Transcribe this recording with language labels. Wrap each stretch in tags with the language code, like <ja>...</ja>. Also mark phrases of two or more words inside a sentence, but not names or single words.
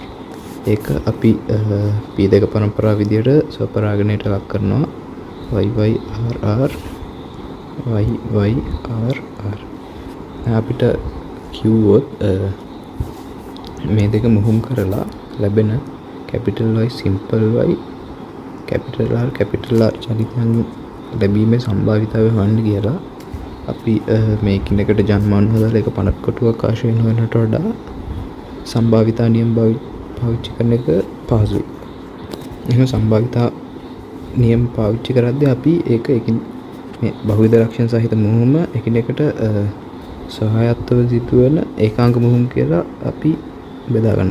<si>ඒක අපි P2 පරම්පරාව විදිහට ස්වපරාගණයට ලක් කරනවා. YYRR. අපිට කිව්වොත් මේ දෙක මුහුම් කරලා ලැබෙන</si> <en>capital Y simple Y capital R</en> <si>චලිතයන් ලැබීමේ සම්භාවිතාවය හොයන්න කියලා අපි මේ කිනකට ජන්මානු හදලා ඒක 50 කොටුවක් ආශ්‍රයෙන් හොයනට වඩා සම්භාවිතා නියම පාවිච්චි කරන එක පහසුයි. එහෙනම් සම්භාවිතා නියම පාවිච්චි කරද්දී අපි ඒක මේ බහුවිධ ලක්ෂණ සහිත මුහුම එකිනෙකට සහායත්වව සිදුවන ඒකාංග මුහුම් කියලා අපි බෙදා ගන්නවා.</si>